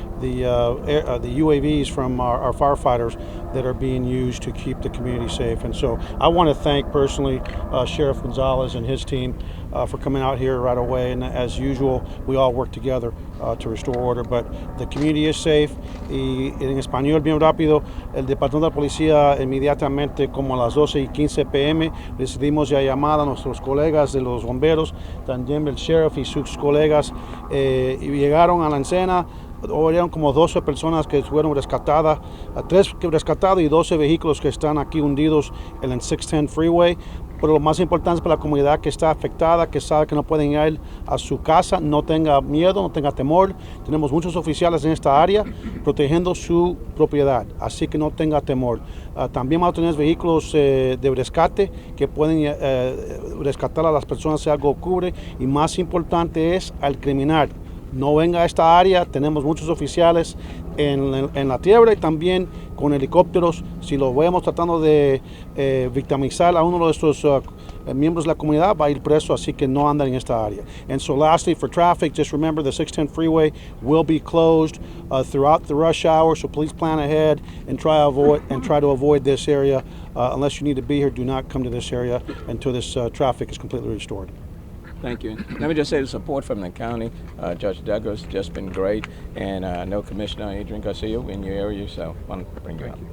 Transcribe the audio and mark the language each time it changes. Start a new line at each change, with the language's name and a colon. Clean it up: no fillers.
English: the UAVs from our firefighters that are being used to keep the community safe. And so I want to thank personally Sheriff Gonzalez and his team for coming out here right away. And as usual, we all work together to restore order. But the community is safe.
Spanish: Y en español, bien rápido, el Departamento de la Policía inmediatamente como a las 12:15 p.m. recibimos ya llamada a nuestros colegas de los bomberos, también el sheriff y sus colegas, y llegaron a la escena. Hubieron como 12 personas que fueron rescatadas, 3 rescatados y 12 vehículos que están aquí hundidos en el 610 Freeway. Pero lo más importante es para la comunidad que está afectada, que sabe que no pueden ir a su casa, no tenga miedo, no tenga temor. Tenemos muchos oficiales en esta área protegiendo su propiedad, así que no tenga temor. También vamos a tener vehículos de rescate que pueden rescatar a las personas si algo ocurre. Y más importante es al criminal. No venga a esta área, tenemos muchos oficiales en la tierra y también con helicópteros. Si lo vemos tratando de victimizar a uno de nuestros miembros de la comunidad, va a ir preso, así que no andan en esta área.
English: And so lastly, for traffic, just remember the 610 freeway will be closed throughout the rush hour, so please plan ahead and try to avoid this area. Unless you need to be here, do not come to this area until this traffic is completely restored. Thank you. Let me just say the support from the county. Judge Douglas just been great, and I know Commissioner Adrian Garcia in your area, so I want to bring you up.